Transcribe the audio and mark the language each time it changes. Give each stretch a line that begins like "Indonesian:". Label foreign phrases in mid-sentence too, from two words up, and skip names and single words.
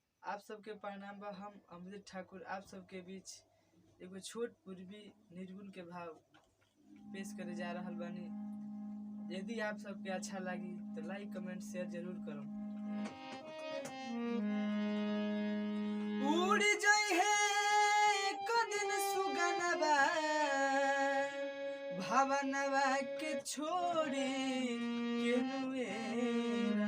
Bhojpuri: आप सबके प्रणाम बा। हम अमृत ठाकुर आप सबके बीच एगो छोट पूर्वी निर्गुण के भाव पेश करे जा रहल बानी। यदि आप सबके अच्छा लगी तो
English: like comment share
Bhojpuri: जरूर करो। उड़ जाई है एक दिन सुगनवा भावनवा के छोड़ी केनुएरा।